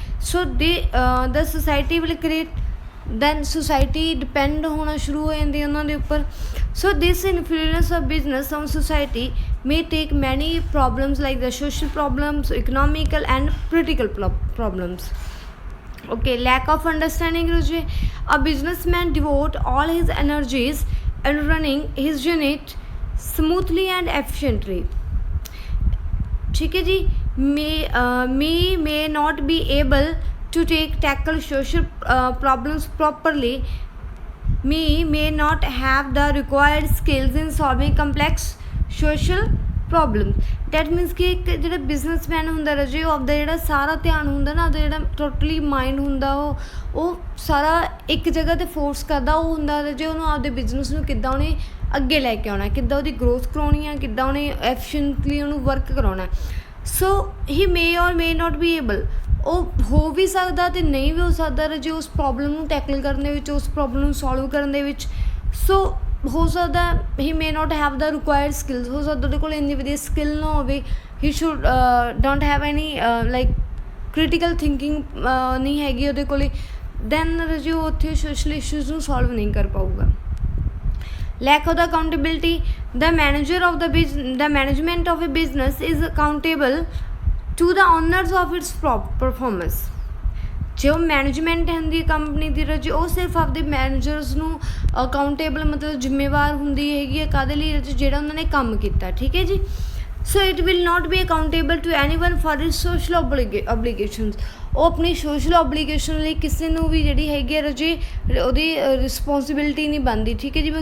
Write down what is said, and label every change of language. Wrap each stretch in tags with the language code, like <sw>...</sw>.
<en>so the society will create,</en> <pa>then society depend ਹੋਣਾ ਸ਼ੁਰੂ ਹੋ ਜਾਂਦੀ ਉਹਨਾਂ ਦੇ ਉੱਪਰ।</pa> <en>So this influence of business on society may take many problems like the social problems, economical and political problems. Okay, lack of understanding. A businessman devote all his energies in running his unit smoothly and efficiently.</en> <pa>ठीक है जी,</pa> <en>may not be able to tackle social problems properly, may not have the required skills in solving complex social problem. That means</en> <pa>ਕਿ ਇੱਕ ਜਿਹੜਾ businessman ਹੁੰਦਾ ਰਾਜੇ ਉਹ ਆਪਦਾ ਜਿਹੜਾ ਸਾਰਾ ਧਿਆਨ ਹੁੰਦਾ ਨਾ, ਉਹਦਾ ਜਿਹੜਾ ਟੋਟਲੀ ਮਾਈਂਡ ਹੁੰਦਾ ਉਹ ਸਾਰਾ ਇੱਕ ਜਗ੍ਹਾ 'ਤੇ ਫੋਰਸ ਕਰਦਾ ਉਹ ਹੁੰਦਾ ਰਾਜੇ ਉਹਨੂੰ ਆਪਦੇ ਬਿਜ਼ਨਸ ਨੂੰ ਕਿੱਦਾਂ ਉਹਨੇ ਅੱਗੇ ਲੈ ਕੇ ਆਉਣਾ, ਕਿੱਦਾਂ ਉਹਦੀ ਗਰੋਥ ਕਰਾਉਣੀ ਆ, ਕਿੱਦਾਂ ਉਹਨੇ ਐਫੀਸ਼ੀਐਂਟਲੀ ਉਹਨੂੰ ਵਰਕ ਕਰਾਉਣਾ।</pa> <en>so he may or may not be able,</en> <pa>ਉਹ ਹੋ ਵੀ ਸਕਦਾ ਅਤੇ ਨਹੀਂ ਵੀ ਹੋ ਸਕਦਾ ਰਾਜੇ ਉਸ ਪ੍ਰੋਬਲਮ ਨੂੰ ਟੈਕਲ ਕਰਨ ਦੇ ਵਿੱਚ, ਉਸ ਪ੍ਰੋਬਲਮ ਨੂੰ ਸੋਲਵ ਕਰਨ ਦੇ ਵਿੱਚ। ਸੋ ਹੋ ਸਕਦਾ</pa> <en>he may not have the required skills,</en> <pa>ਹੋ ਸਕਦਾ ਉਹਦੇ ਕੋਲ ਇੰਨੀ ਵਧੀਆ ਸਕਿੱਲ ਨਾ ਹੋਵੇ,</pa> <en>he should don't have any like critical thinking</en> <pa>ਨਹੀਂ ਹੈਗੀ ਉਹਦੇ ਕੋਲ, ਦੈਨ ਰਾਜੇ ਉਹ ਉੱਥੇ ਸੋਸ਼ਲ ਇਸ਼ੂਜ਼ ਨੂੰ ਸੋਲਵ ਨਹੀਂ ਕਰ ਪਾਊਗਾ।</pa> <en>Lack of the accountability. The management of a business is accountable to the owners of its performance.</en> <pa>ਜੋ ਮੈਨੇਜਮੈਂਟ ਹੁੰਦੀ ਕੰਪਨੀ ਦੀ ਰਾਜੀ ਉਹ ਸਿਰਫ ਆਪਦੇ ਮੈਨੇਜਰਸ ਨੂੰ ਅਕਾਊਂਟੇਬਲ ਮਤਲਬ ਜ਼ਿੰਮੇਵਾਰ ਹੁੰਦੀ ਹੈਗੀ ਹੈ ਕਾਹਦੇ ਲਈ, ਜਿਹੜਾ ਉਹਨਾਂ ਨੇ ਕੰਮ ਕੀਤਾ, ਠੀਕ ਹੈ ਜੀ।</pa> <en>So it will not be accountable to anyone for his social obligations.</en> <pa>ਉਹ ਆਪਣੀ ਸੋਸ਼ਲ ਓਬਲੀਗੇਸ਼ਨ ਲਈ ਕਿਸੇ ਨੂੰ ਵੀ ਜਿਹੜੀ ਹੈਗੀ ਹੈ ਰਾਜੀ ਉਹਦੀ ਰਿਸਪੋਂਸੀਬਿਲਿਟੀ ਨਹੀਂ ਬਣਦੀ, ਠੀਕ ਹੈ ਜੀ।</pa>